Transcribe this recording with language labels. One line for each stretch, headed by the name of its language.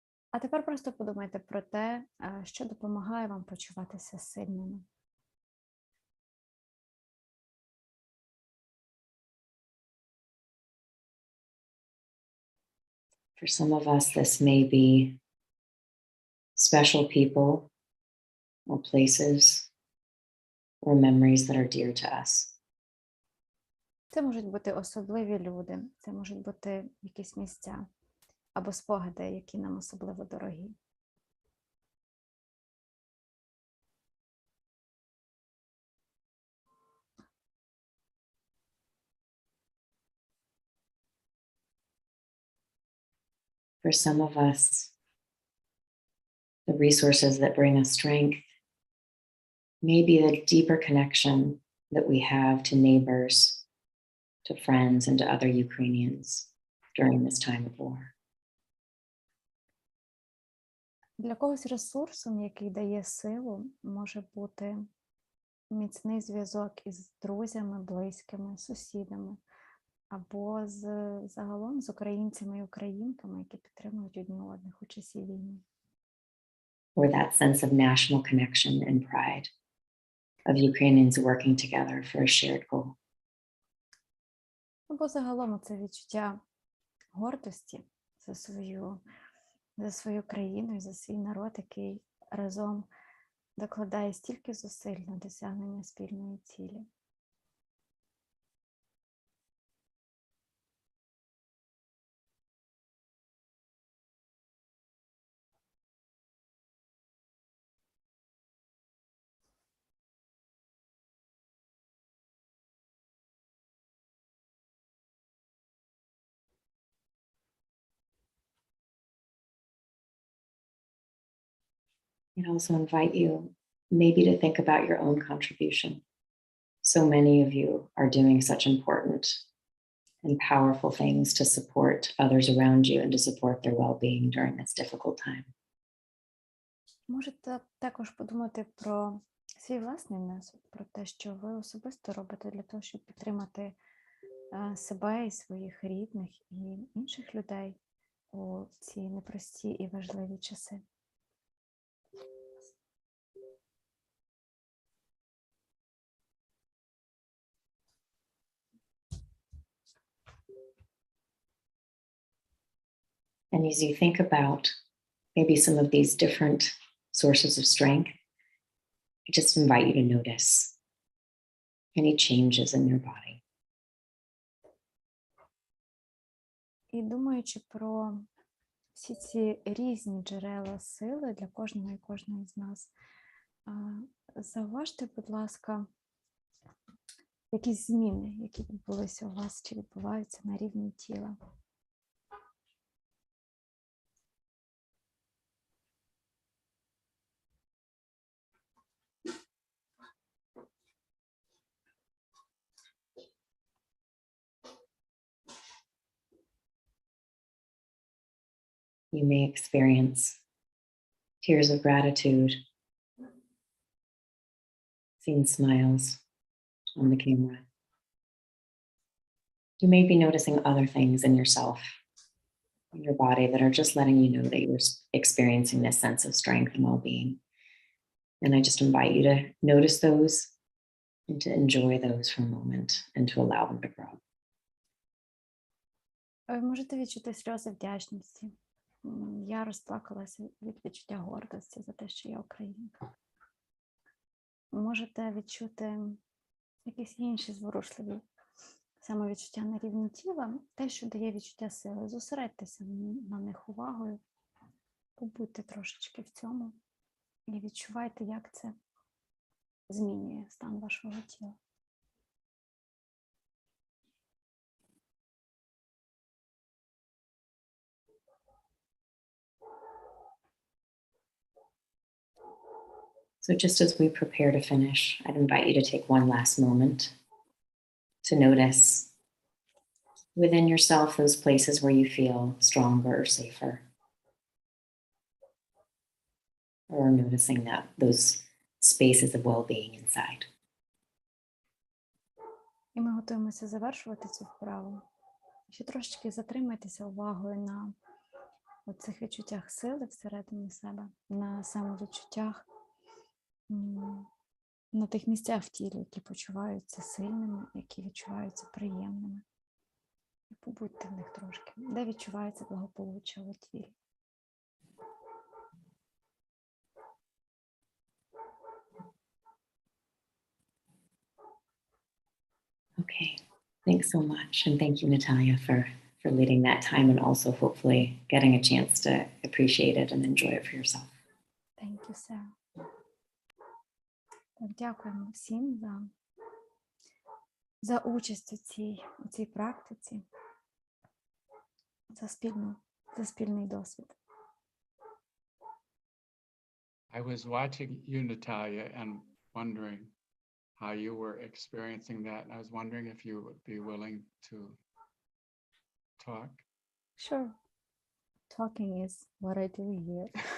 Ukrainian: А тепер просто подумайте про те, що допомагає вам почуватися сильними.
English: For some of us, this may be special people or places or memories that are dear to us.
Ukrainian: Це можуть бути особливі люди, це можуть бути якісь місця або спогади, які нам особливо дорогі.
English: For some of us, the resources that bring us strength may be the deeper connection that we have to neighbors, to friends, and to other Ukrainians during this time of war.
Ukrainian: Для когось ресурсом, який дає силу, може бути міцний зв'язок із друзями, близькими, сусідами, або загалом з українцями і українками, які підтримують одні одних у часі війни.
English: Or that sense of national connection and pride of Ukrainians working together for a shared goal.
Ukrainian: Або загалом це відчуття гордості за свою країну і за свій народ, який разом докладає стільки зусиль на досягнення спільної цілі.
English: I'd also invite you maybe to think about your own contribution. So many of you are doing such important and powerful things to support others around you and to support their well-being during this difficult time.
Ukrainian: Можете також подумати про свій власний внесок, про те, що ви особисто робите для того, щоб підтримати себе і своїх рідних і інших людей у ці непрості і важливі часи.
English: And as you think about maybe some of these different sources of strength, I just invite you to notice any changes in your body.
Ukrainian: І думаючи про всі ці різні джерела сили для кожного і кожної з нас. Зауважте, будь ласка, якісь зміни, які відбулися у вас чи відбуваються на рівні тіла.
English: You may experience tears of gratitude, seen smiles on the camera. You may be noticing other things in yourself, in your body, that are just letting you know that you're experiencing this sense of strength and well-being. And I just invite you to notice those and to enjoy those for a moment and to allow them to grow.
Ukrainian: Ви можете відчути сльози вдячності. Я розплакалася від відчуття гордості за те, що я українка. Можете відчути якісь інші зворушливі самовідчуття на рівні тіла, те, що дає відчуття сили. Зосередьтеся на них увагою, побудьте трошечки в цьому і відчувайте, як це змінює стан вашого тіла.
English: So just as we prepare to finish, I'd invite you to take one last moment to notice within yourself those places where you feel stronger or safer. Or noticing that those spaces of well-being inside.
Ukrainian: І ми готуємося завершувати цю вправу. Ще трошечки затримайтеся увагою на цих відчуттях сили всередині себе, на самовідчуттях, на тих місцях в тілі, які почуваються сильними, які відчуваються приємними. І побудьте в них трошки, де відчувається благополуччя у тілі.
English: Okay, thanks so much. And thank you, Natalia, for leading that time and also hopefully getting a chance to appreciate it and enjoy it for yourself. Thank you, Sarah.
Ukrainian: Дякуємо всім за участь у цій практиці, за спільний досвід.
English: I was watching you, Natalia, and wondering how you were experiencing that. And I was wondering if you would be willing to talk. Sure. Talking is what I do here.